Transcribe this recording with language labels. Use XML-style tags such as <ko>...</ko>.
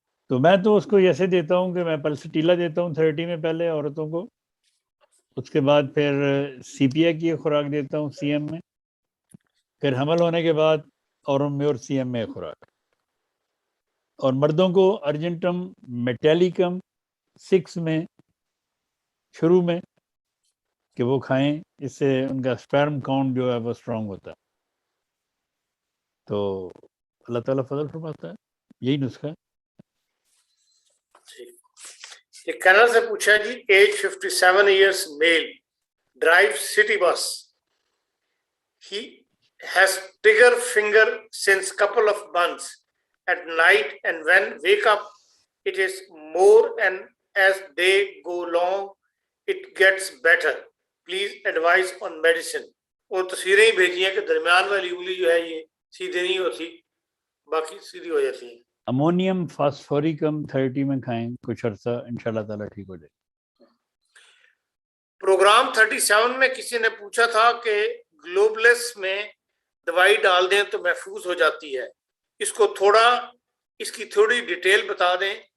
<ur>تو میں تو اس کو ایسے دیتا ہوں کہ میں پلسٹیلا دیتا ہوں 30 میں پہلے عورتوں کو، اس کے بعد پھر سی پی آئی کی خوراک دیتا ہوں سی ایم میں، پھر حمل ہونے کے بعد اورم میں اور سی ایم میں خوراک، اور مردوں کو ارجنٹم میٹیلیکم 6 میں شروع میں کہ وہ کھائیں، اس سے ان کا اسپرم کاؤنٹ جو ہے وہ اسٹرانگ ہوتا ہے. تو اللہ تعالیٰ فضل فرماتا ہے، یہی نسخہ ہے. یہ کینل سے پوچھا جی،</ur> <en>Age 57 years male drive city bus, he has bigger finger since couple of months at night, and when wake up it is more, and as day go long it gets better. Please advise on medicine.</en> <ur>اور تصویریں ہی بھیجی ہیں کہ درمیان والی انگلی جو ہے یہ سیدھی نہیں ہوتی، باقی سیدھی ہو جاتی ہے. امونیم فاسفوریکم 30 میں کھائیں کچھ عرصہ، انشاءاللہ تعالیٰ ٹھیک ہو جائے. پروگرام 37 میں کسی نے پوچھا تھا کہ گلوبلس میں دوائی ڈال دیں تو محفوظ ہو جاتی ہے، اس کی تھوڑی ڈیٹیل بتا دیں.</ur>